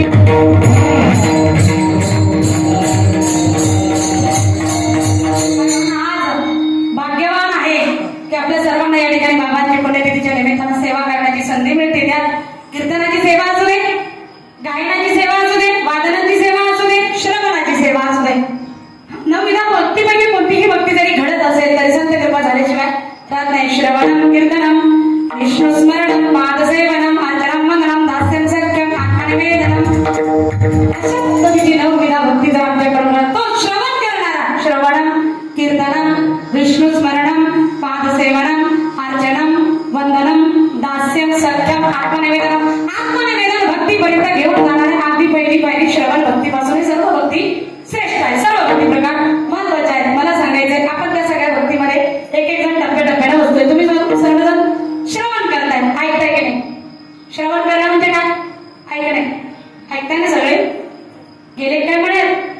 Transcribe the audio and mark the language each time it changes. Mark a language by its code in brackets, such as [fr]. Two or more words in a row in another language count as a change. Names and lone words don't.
[mr] आज भाग्यवान आहे की आपल्या सर्वांना या ठिकाणी बाबांच्या पुण्यतिथीच्या निमित्तानं सेवा करण्याची संधी मिळते त्यात कीर्तनाची सेवा असू दे गायनाची सेवा असू दे वादनाची सेवा असू दे श्रवणाची सेवा असू दे नवविधा भक्तीपैकी कोणतीही भक्ती जरी घडत असेल तरी संत कृपा झाल्याशिवाय राहत नाही [sa] श्रवणम कीर्तनम विष्णू स्मरणम पादसेवनम आचरम वंदनम दास्यम सख्यम आत्मनिवेदनम [mr] अशा पद्धतीची नवविधा भक्ती जर आमच्याकडून तो श्रवण करणारा [sa] श्रवणम कीर्तनम विष्णू स्मरणम पादसेवनम अर्चनम वंदनम दास्यम सख्यम आत्मनिवेदनम [mr] आत्मनिवेदन भक्तीपर्यंत घेऊन जाणारे अगदी पहिली पायरी श्रवण भक्तीपासून ही सर्व भक्ती श्रेष्ठ आहे सर्व भक्ती प्रकार महत्वाचे आहेत मला सांगायचंय आपण त्या सगळ्या भक्तीमध्ये एक जण टप्प्याटप्प्याने बसतोय तुम्ही सर्वजण श्रवण करताय ऐकताय की नाही श्रवण करणं म्हणजे काय ऐक नाही ऐकताय ना सगळे गेले काय म्हणेल